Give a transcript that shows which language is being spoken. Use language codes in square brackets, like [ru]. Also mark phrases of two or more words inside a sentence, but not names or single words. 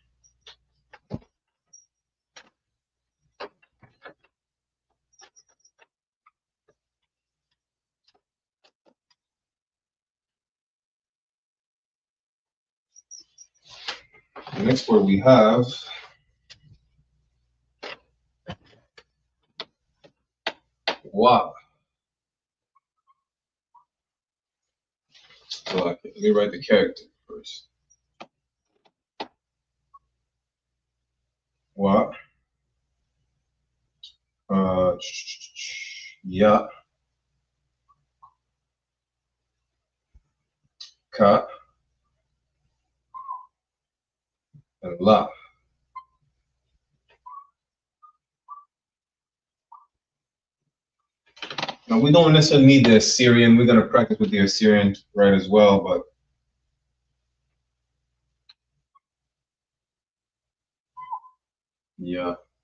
[en] The next 4 we have Wa. So let me write the character first. Wa. Ya. Ka. And La. Now we don't necessarily need the Assyrian. We're gonna practice with the Assyrian right as well, but yeah.